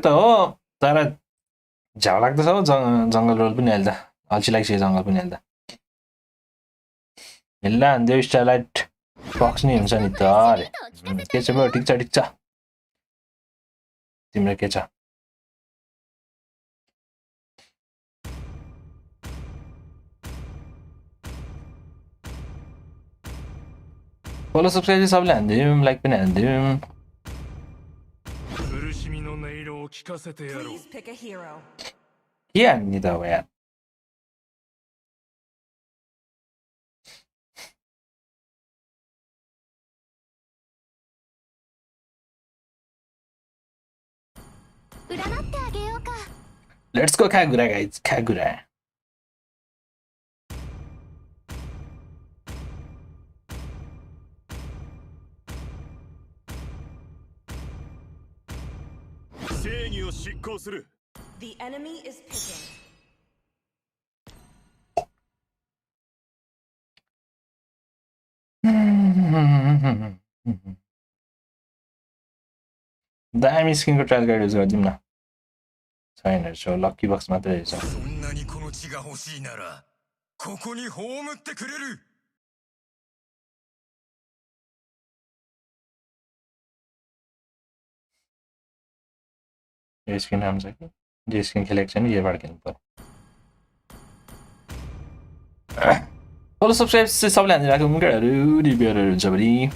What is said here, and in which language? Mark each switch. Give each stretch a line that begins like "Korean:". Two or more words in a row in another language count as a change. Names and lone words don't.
Nepali: त हो तर झाउ लाग्दैछ हौ जङ्गल रोल पनि अहिले त अल्छी लागिसक्यो जङ्गल पनि अहिले त हिल्ला हान्दियो स्टारलाइट फक्स नि हुन्छ नि त अरे के छ ब्रो ठिक छ तिम्रो के छ
English: follow subscribe
Nepali: सबले हान्दियौँ लाइक पनि हान्दियौँ
Japanese: 苦しみの音色を聞かせてやろう
English: Please pick a hero.
Nepali: के हान्ने त अब यार
English: let's go
Nepali: खागुरा गाइज खागुरा
English: The enemy is picking.
Nepali: दामी स्किनको ट्रायल गाइड युज गरिदिउँ न छैन रहेछ
English: lucky box
Nepali: मात्रै रहेछ
Japanese: そんなにこの血が欲しいならここに葬ってくれる
Nepali: यो स्किन राम्रो छ कि जो स्किन खेलेको छ नि योबाट खेल्नु पर्यो
English: follow subscribe
Nepali: चाहिँ सबले हान्दै राखौँ केटाहरू रिभ्यूहरू हुन्छ भने